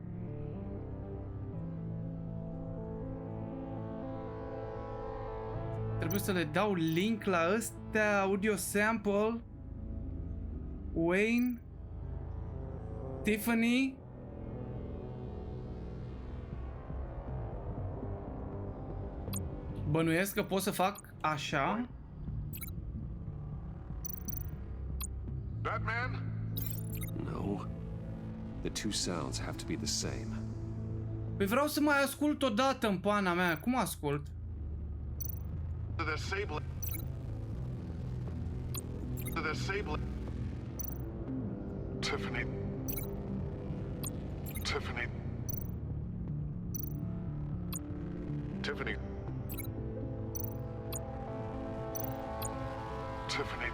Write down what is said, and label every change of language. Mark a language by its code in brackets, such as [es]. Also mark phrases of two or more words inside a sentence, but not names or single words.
[ro] Trebuie să le dau link la ăstea, [en] audio sample, [ro] Wayne, Tiffany. Bănuiesc că pot să fac așa. [en] Batman? No. The two sounds have to be the same. [ro] Păi vreau să mai ascult o dată în pana mea. Cum ascult? Tiffany. Tiffany. Tiffany. Tiffany.